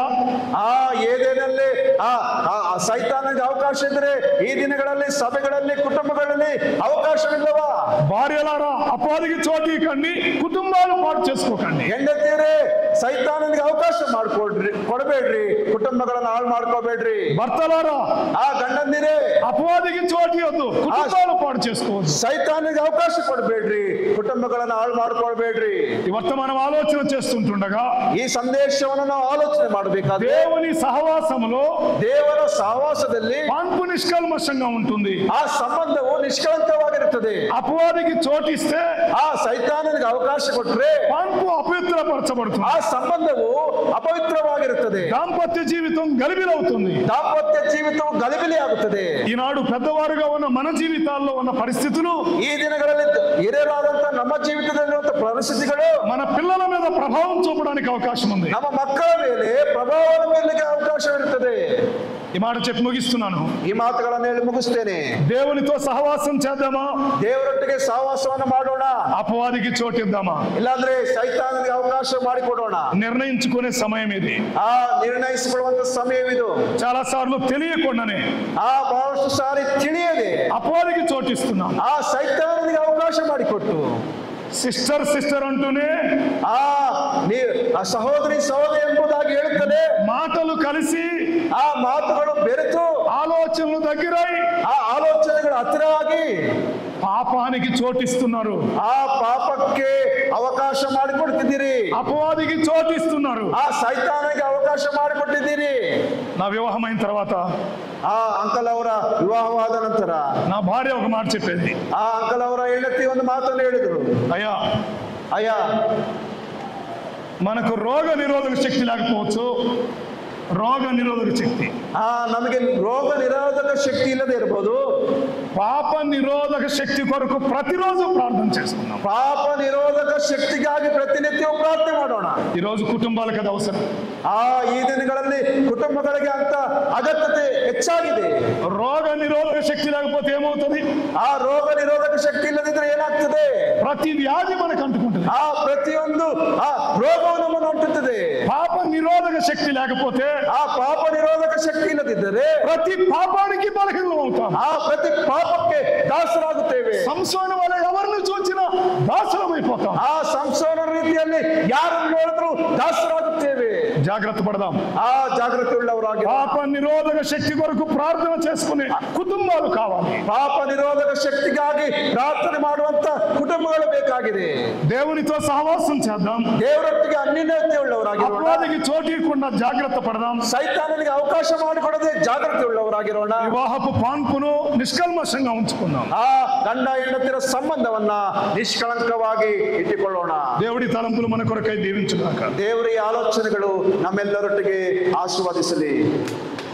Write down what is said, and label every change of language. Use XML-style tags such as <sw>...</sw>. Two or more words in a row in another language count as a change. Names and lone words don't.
<kn>ಏದೇನಲ್ಲಿ ಸೈತಾನನಿಗೆ ಅವಕಾಶ ಇದ್ರೆ ಈ ದಿನಗಳಲ್ಲಿ ಸಭೆಗಳಲ್ಲಿ ಕುಟುಂಬಗಳಲ್ಲಿ ಅವಕಾಶವಿಲ್ಲವಾ?</kn> <te>భార్యలారా, అపవాదికి చోటు ఇవ్వకండి, కుటుంబాలు పాటు చేసుకోకండి.</te> <kn>ಹೆಂಡತಿಯರೇ, ಸೈತಾನನಿಗೆ ಅವಕಾಶ ಕೊಡಬೇಡ್ರಿ, ಕುಟುಂಬಗಳನ್ನ ಹಾಳು ಮಾಡ್ಕೋಬೇಡ್ರಿ.</kn> <te>భర్తలారా,</te> <kn>ಆ ಗಂಡಂದಿರೇ,</kn> <te>అపవాదికి చోటు ఇవ్వద్దు, కుటుంబాలు పాడు చేసుకోవద్దు.</te> <kn>ಸೈತಾನಿಗೆ ಅವಕಾಶ ಕೊಡಬೇಡ್ರಿ, ಕುಟುಂಬಗಳನ್ನ ಹಾಳು ಮಾಡ್ಕೊಳ್ಬೇಡ್ರಿ.</kn> <te>ఈ వర్తమానం ఆలోచన చేస్తుంటుండగా</te> <kn>ಈ ಸಂದೇಶವನ್ನು ನಾವು ಆಲೋಚನೆ ಮಾಡಬೇಕಾದ್ರೆ</kn> <te>దేవుని సహవాసములో</te> <kn>ದೇವರ ಸಹವಾಸದಲ್ಲಿ</kn> <te>పాన్పు నిష్కల్మషంగా ఉంటుంది.</te> <kn>ಆ ಸಂಬಂಧವು ನಿಷ್ಕಳಂಕವಾಗಿರುತ್ತದೆ.</kn> <te>అపవాదికి చోటిస్తే</te> <kn>ಆ ಸೈತಾನನಿಗೆ ಅವಕಾಶ ಕೊಟ್ರೆ</kn> <te>పాన్పు అపవిత్రపరచబడుతుంది.</te> <kn>ಆ ಸಂಬಂಧವು ಅಪವಿತ್ರವಾಗಿರುತ್ತದೆ.</kn> <te>దాంపత్య జీవితం గలిబిలవుతుంది.</te> <kn>ದಾಂಪತ್ಯ ಜೀವಿತವು ಗಲಿಬಿಲಿ ಆಗುತ್ತದೆ.</kn> <te>ఈనాడు పెద్దవారుగా ఉన్న మన జీవితాల్లో ఉన్న పరిస్థితులు</te> <kn>ಈ ದಿನಗಳಲ್ಲಿ ಹಿರಿಯರಾದಂತ ನಮ್ಮ ಜೀವಿತದಲ್ಲಿರುವಂತಹ ಪರಿಸ್ಥಿತಿಗಳು</kn> <te>మన పిల్లల మీద ప్రభావం చూపడానికి అవకాశం ఉంది.</te> <kn>ನಮ್ಮ ಮಕ್ಕಳ ಮೇಲೆ ಪ್ರಭಾವದ ಮೇಲೆ ಅವಕಾಶವಿರುತ್ತದೆ.</kn> <te>ఈ మాట చెప్పి ముగిస్తున్నాను.</te> <kn>ಈ ಮಾತುಗಳನ್ನು ಹೇಳಿ ಮುಗಿಸ್ತೇನೆ.</kn> <te>దేవునితో సహవాసం చేద్దామా,</te> <kn>ದೇವರೊಟ್ಟಿಗೆ ಸಹವಾಸವನ್ನು ಮಾಡೋಣ,</kn> <te>అపవాదికి చోటిద్దామా?</te> <kn>ಇಲ್ಲಾಂದ್ರೆ ಸೈತಾನನಿಗೆ ಅವಕಾಶ ಮಾಡಿಕೊಡೋಣ.</kn> <te>నిర్ణయించుకునే సమయం ఇది.</te> <kn>ಆ ನಿರ್ಣಯಿಸಿಕೊಳ್ಳುವಂತ ಸಮಯವಿದು.</kn> <te>చాలా సార్లు తెలియకుండానే</te> <kn>ಬಹಳಷ್ಟು ಸಾರಿ ತಿಳಿಯದೆ</kn> <te>అపవాదికి చోటిస్తున్నాం.</te> <kn>ಆ ಸೈತಾನನಿಗೆ ಅವಕಾಶ ಮಾಡಿಕೊಟ್ಟು</kn> <te>సిస్టర్ సిస్టర్ అంటూనే</te> <kn>ಆ ಸಹೋದರಿ ಎಂಬುದಾಗಿ ಹೇಳುತ್ತದೆ.</kn> <te>మాటలు కలిసి</te> <kn>ಆ ಮಾತುಗಳು ಬೆರೆತು</kn> <te>ఆలోచనలు దగ్గరై</te> <kn>ಆ ಆಲೋಚನೆಗಳು ಹತ್ತಿರ ಆಗಿ</kn> <te>పాపానికి చోటిస్తున్నారు.</te> <kn>ಆ ಪಾಪಕ್ಕೆ ಅವಕಾಶ ಮಾಡಿಕೊಡ್ತಿದ್ದೀರಿ.</kn> <te>అపవాదికి చోటిస్తున్నారు.</te> <kn>ಆ ಸೈತಾನಿಗೆ ಅವಕಾಶ ಮಾಡಿಕೊಟ್ಟಿದ್ದೀರಿ.</kn> <te>నా వివాహం అయిన తర్వాత</te> <kn>ಆ ಅಂಕಲ್ ಅವರ ವಿವಾಹವಾದ ನಂತರ</kn> <te>నా భార్య ఒక మాట చెప్పేది.</te> <kn>ಆ ಅಂಕಲ್ ಅವರ ಹೆಂಡತಿ ಒಂದು ಮಾತನ್ನು ಹೇಳಿದ್ರು.</kn> <te>అయ్యా, మనకు రోగ నిరోధక శక్తి లేకపోవచ్చు, రోగ నిరోధక శక్తి</te> <kn>ನಮಗೆ ರೋಗ ನಿರೋಧಕ ಶಕ್ತಿ ಇಲ್ಲದೆ ಇರಬಹುದು.</kn> <te>పాప నిరోధక శక్తి కొరకు ప్రతిరోజు ప్రార్థన చేసుకున్నాం.</te> <kn>ಪಾಪ ನಿರೋಧಕ ಶಕ್ತಿಗಾಗಿ ಪ್ರತಿನಿತ್ಯವೂ ಪ್ರಾರ್ಥನೆ ಮಾಡೋಣ.</kn> <te>ఈరోజు కుటుంబాలకు అది అవసరం.</te> <kn>ಈ ದಿನಗಳಲ್ಲಿ ಕುಟುಂಬಗಳಿಗೆ ಅಂತ ಅಗತ್ಯತೆ ಹೆಚ್ಚಾಗಿದೆ.</kn> <te>రోగ నిరోధక శక్తి లేకపోతే ఏమవుతుంది?</te> <kn>ಆ ರೋಗ ನಿರೋಧಕ ಶಕ್ತಿ ಇಲ್ಲದಿದ್ರೆ ಏನಾಗ್ತದೆ?</kn> <te>ప్రతి వ్యాధి మనకు అంటుకుంటుంది.</te> <kn>ಪ್ರತಿಯೊಂದು ರೋಗವು ನಮ್ಮನ್ನು ಅಂಟುತ್ತದೆ.</kn> <te>పాప నిరోధక శక్తి లేకపోతే,</te> <kn>ಆ ಪಾಪ ನಿರೋಧಕ ಶಕ್ತಿ ಇಲ್ಲದಿದ್ದರೆ</kn> <te>ప్రతి పాపానికి బలహీనం అవుతాం.</te> <kn>ಪ್ರತಿ ಪಾಪಕ್ಕೆ ದಾಸರಾಗುತ್ತೇವೆ.</kn> <te>సంసోను వల్ల ఎవరిని చూచినా దాసరమైపోతాం.</te> <kn>ಸಂಸೋನ ರೀತಿಯಲ್ಲಿ ಯಾರನ್ನು ನೋಡಿದ್ರು ದಾಸರಾಗುತ್ತೇವೆ.</kn> <te>జాగ్రత్త పడదాం.</te> <kn>ಜಾಗೃತಿ ಉಳ್ಳವರಾಗಿ</kn> <te>పాప నిరోధక శక్తి కొరకు ప్రార్థన చేసుకునే కుటుంబాలు కావాలి.</te> <kn>ಪಾಪ ನಿರೋಧಕ ಶಕ್ತಿಗಾಗಿ ಪ್ರಾರ್ಥನೆ ಮಾಡುವಂತ ಕುಟುಂಬಗಳು ಬೇಕಾಗಿದೆ.</kn> <te>దేవునితో సహవాసం చేద్దాం.</te> <kn>ದೇವರೊಟ್ಟಿಗೆ ಅನ್ಯೋನ್ಯತೆ ಉಳ್ಳವರಾಗಿರೋಣ.</kn> <te>అపవాదికి చోటు ఇవ్వకుండా జాగ్రత్త పడదాం.</te> <kn>ಸೈತಾನನಿಗೆ ಅವಕಾಶ ಮಾಡಿಕೊಡದೆ ಜಾಗೃತಿ ಉಳ್ಳವರಾಗಿರೋಣ.</kn> <te>వివాహపు పాన్పును నిష్కల్మషంగా ఉంచుకుందాం.</te> <kn>ಗಂಡ ಹೆಂಡತಿರ ಸಂಬಂಧವನ್ನ ನಿಷ್ಕಳಂಕವಾಗಿ ಇಟ್ಟುಕೊಳ್ಳೋಣ.</kn> <te>దేవుడి తలంపులు మన కొరకై దీవించుగాక.</te> <kn>ದೇವರ ಆಲೋಚನೆಗಳು ನಮ್ಮೆಲ್ಲರೊಟ್ಟಿಗೆ ಆಶೀರ್ವದಿಸಲಿ.</kn>